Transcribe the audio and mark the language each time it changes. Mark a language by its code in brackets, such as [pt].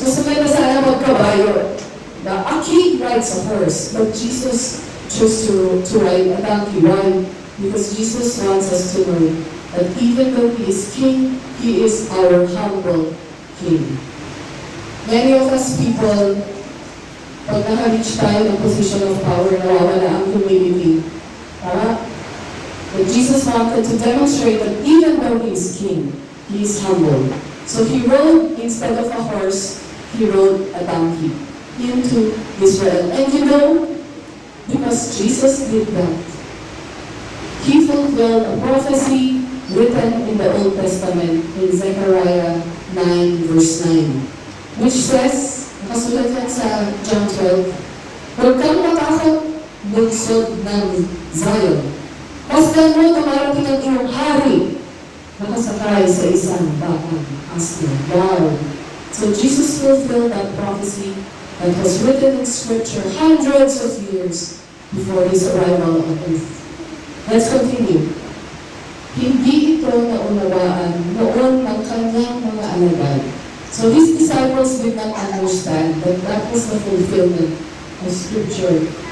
[tl] Mas maganda sana magkabayo. [en] A king rides a horse, but Jesus chose to ride a donkey. Why? Because Jesus wants us to know that even though He is King, He is our humble King. Many of us people, [tl] pag naka-reach tayo ng [en] position of power, [tl] nawawala ang [en] humility. But Jesus wanted to demonstrate that even though He is King, He is humble. So He rode, instead of a horse, He rode a donkey into Israel. And you know, because Jesus did that, He fulfilled a prophecy written in the Old Testament in Zechariah 9 verse 9, which says, [tl] nakasulat yan sa John 12, huwag kang matakot, bunsod ng Zion. Pasdan mo, dumarating ang iyong hari, nakasakay sa isang batang asno. [en] Wow! So Jesus fulfilled that prophecy that was written in Scripture hundreds of years before His arrival on earth. Let's continue. [tl] Hindi ito naunawaan noon ng kanyang mga alagad. [en] So His disciples did not understand that that was the fulfillment of Scripture.